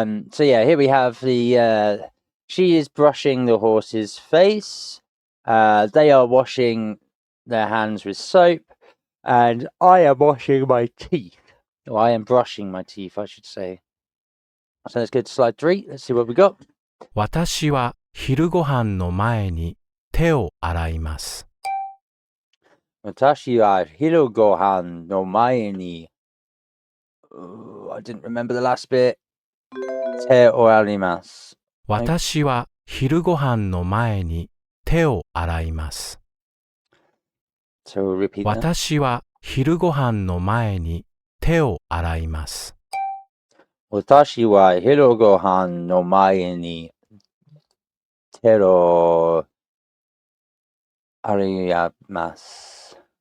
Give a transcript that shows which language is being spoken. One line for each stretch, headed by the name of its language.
English: So yeah, here we have the she is brushing the horse's face. They are washing their hands with soap, and I am washing my teeth. Or I am brushing my teeth, I should say. So let's go to slide 3. Let's see what we got.
Japanese: 私は昼ご飯の前に手を洗います。私は昼ご飯の前に
English: I didn't remember the last bit.
Japanese: 手を洗います。私は昼ご飯の前に手を洗います。
English: So repeat that.
Japanese: 私は昼ご飯の前に手を洗います。私は昼ご飯の前に手を洗います。